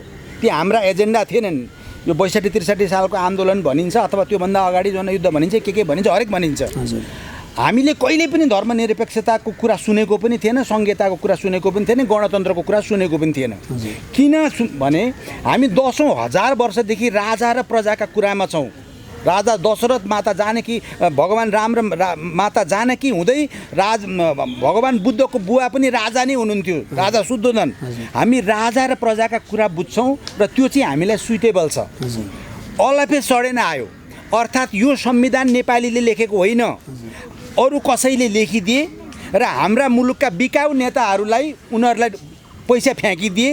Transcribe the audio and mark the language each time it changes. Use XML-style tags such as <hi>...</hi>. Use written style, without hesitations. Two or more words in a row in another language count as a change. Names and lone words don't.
<ne>ती हाम्रा एजेन्डा थिएनन्। यो 62-63 सालको आन्दोलन भनिन्छ अथवा त्योभन्दा अगाडि जनयुद्ध भनिन्छ, के भनिन्छ, हरेक भनिन्छ। हामीले कहिले पनि धर्मनिरपेक्षताको कुरा सुनेको पनि थिएन, संहिताको कुरा सुनेको पनि थिएन, गणतन्त्रको कुरा सुनेको पनि थिएन। किन भने हामी 10औं हजार वर्षदेखि राजा र प्रजाका कुरामा छौँ। राजा दशरथ, माता जानकी, भगवान् राम र माता जानकी हुँदै भगवान् बुद्धको बुवा पनि राजा नै हुनुहुन्थ्यो, राजा शुद्धोधन। हामी राजा र प्रजाका कुरा बुझ्छौँ र त्यो चाहिँ हामीलाई सुइटेबल छ।</ne> <en>all of a sudden</en> <ne>आयो। अर्थात् यो संविधान नेपालीले लेखेको होइन, अरू कसैले लेखिदिए र हाम्रा मुलुकका बिकाउ नेताहरूलाई उनीहरूलाई पैसा फ्याँकिदिए।</ne>